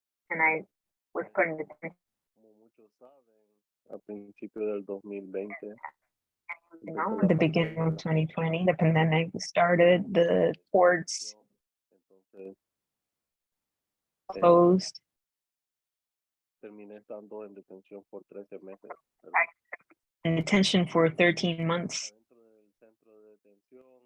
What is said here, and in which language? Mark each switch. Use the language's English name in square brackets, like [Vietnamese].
[English] And I was put in detention. [Spanish] Como muchos saben, a principios del 2020. [English] At the beginning of 2020, the pandemic started, the courts [Spanish] Entonces, [English] closed. [Spanish] terminé estando en detención por 13 meses. [English] In detention for 13 months. [Spanish] Adentro del centro de detención,